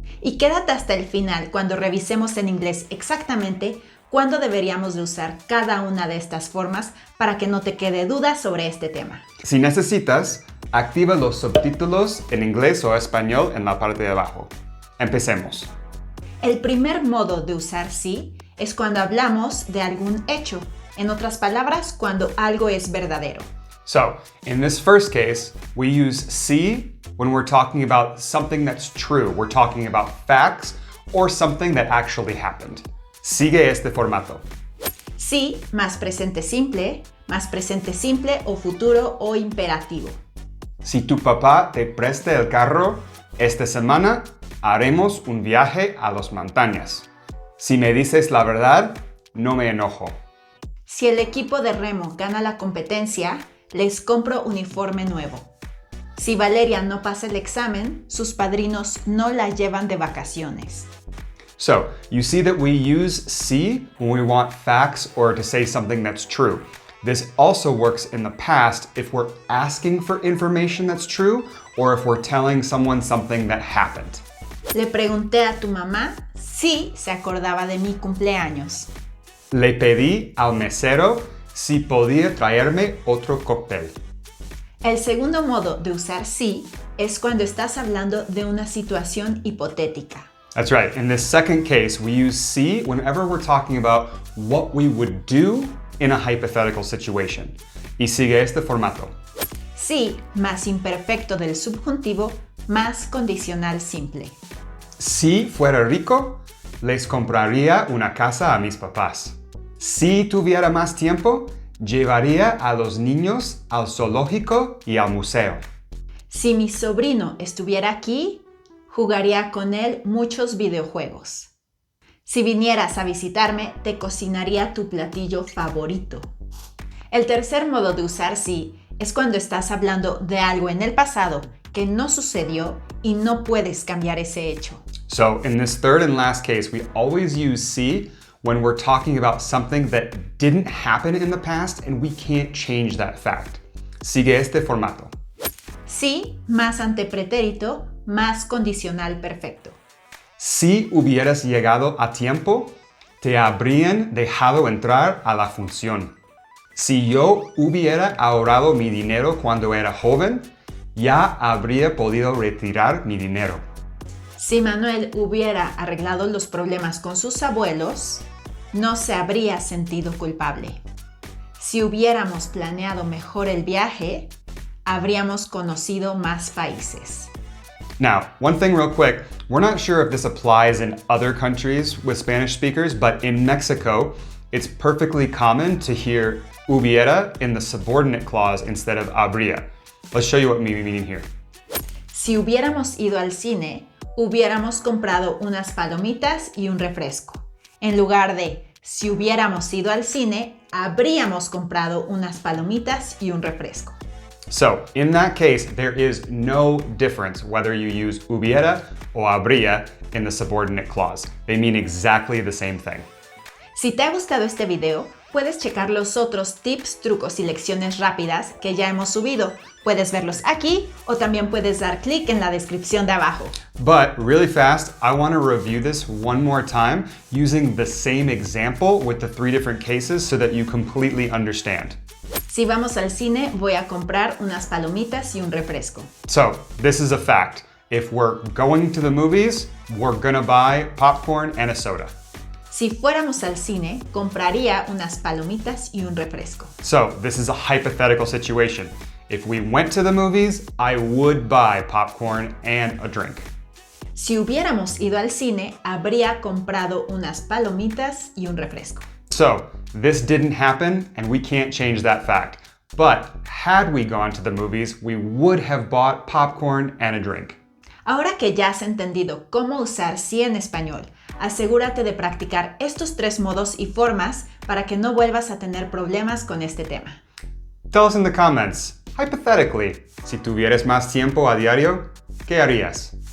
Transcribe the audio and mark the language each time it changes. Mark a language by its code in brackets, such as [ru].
[es] Y quédate hasta el final cuando revisemos en inglés exactamente cuándo deberíamos de usar cada una de estas formas para que no te quede duda sobre este tema. Si necesitas, activa los subtítulos en inglés o español en la parte de abajo. Empecemos. El primer modo de usar sí es cuando hablamos de algún hecho. En otras palabras, cuando algo es verdadero. [en] So, in this first case, we use see when we're talking about something that's true. We're talking about facts or something that actually happened. [es] Sigue este formato. Sí más presente simple o futuro o imperativo. Si tu papá te presta el carro, esta semana haremos un viaje a las montañas. Si me dices la verdad, no me enojo. Si el equipo de remo gana la competencia, les compro uniforme nuevo. Si Valeria no pasa el examen, sus padrinos no la llevan de vacaciones. [en] So, you see that we use see when we want facts or to say something that's true. This also works in the past if we're asking for information that's true or if we're telling someone something that happened. [es] Le pregunté a tu mamá si se acordaba de mi cumpleaños. Le pedí al mesero si podía traerme otro cóctel. El segundo modo de usar sí es cuando estás hablando de una situación hipotética. [en] That's right. In this second case, we use see whenever we're talking about what we would do in a hypothetical situation. [es] Y sigue este formato. Sí más imperfecto del subjuntivo más condicional simple. Si fuera rico, les compraría una casa a mis papás. Si tuviera más tiempo, llevaría a los niños al zoológico y al museo. Si mi sobrino estuviera aquí, jugaría con él muchos videojuegos. Si vinieras a visitarme, te cocinaría tu platillo favorito. El tercer modo de usar sí es cuando estás hablando de algo en el pasado que no sucedió y no puedes cambiar ese hecho. [en] So, in this third and last case, we always use see when we're talking about something that didn't happen in the past and we can't change that fact. [es] Sigue este formato. Sí más antepretérito más condicional perfecto. Si hubieras llegado a tiempo, te habrían dejado entrar a la función. Si yo hubiera ahorrado mi dinero cuando era joven, ya habría podido retirar mi dinero. Si Manuel hubiera arreglado los problemas con sus abuelos, no se habría sentido culpable. Si hubiéramos planeado mejor el viaje, habríamos conocido más países. [en] Now, one thing real quick, we're not sure if this applies in other countries with Spanish speakers, but in Mexico, it's perfectly common to hear hubiera in the subordinate clause instead of habría. Let's show you what we mean here. [es] Si hubiéramos ido al cine, hubiéramos comprado unas palomitas y un refresco. En lugar de si hubiéramos ido al cine, habríamos comprado unas palomitas y un refresco. [en] So, in that case, there is no difference whether you use hubiera or habría in the subordinate clause. They mean exactly the same thing. [es] Si te ha gustado este video, puedes checar los otros tips, trucos y lecciones rápidas que ya hemos subido. Puedes verlos aquí o también puedes dar clic en la descripción de abajo. [en] But really fast, I want to review this one more time using the same example with the three different cases so that you completely understand. [es] Si vamos al cine, voy a comprar unas palomitas y un refresco. [en] So, this is a fact. If we're going to the movies, we're gonna buy popcorn and a soda. [es] Si fuéramos al cine, compraría unas palomitas y un refresco. [en] So, this is a hypothetical situation. If we went to the movies, I would buy popcorn and a drink. [es] Si hubiéramos ido al cine, habría comprado unas palomitas y un refresco. [en] So, this didn't happen and we can't change that fact. But had we gone to the movies, we would have bought popcorn and a drink. [es] Ahora que ya has entendido cómo usar sí en español, asegúrate de practicar estos 3 modos y formas para que no vuelvas a tener problemas con este tema. [en] Tell us in the comments, hypothetically, [es] si tuvieras más tiempo a diario, ¿qué harías?